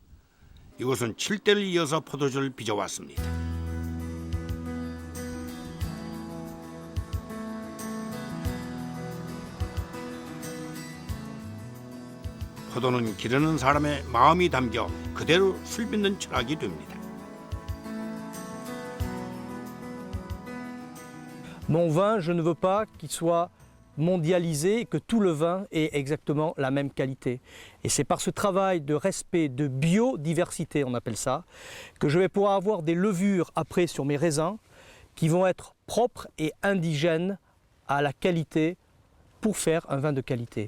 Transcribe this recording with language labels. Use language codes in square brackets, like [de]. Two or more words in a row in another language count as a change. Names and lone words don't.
[ko] 이곳은 7대를 이어서 포도주를 빚어왔습니다. 포도는 기르는 사람의 마음이 담겨 그대로 술 빚는 철학이 됩니다. [fr] Mon vin, je ne veux pas qu'il soit mondialisé, que tout le vin ait exactement la même qualité. Et c'est par ce travail de respect, de biodiversité, on appelle ça, que je vais pouvoir avoir des levures après sur mes raisins qui vont être propres et indigènes à la qualité pour faire un vin de qualité.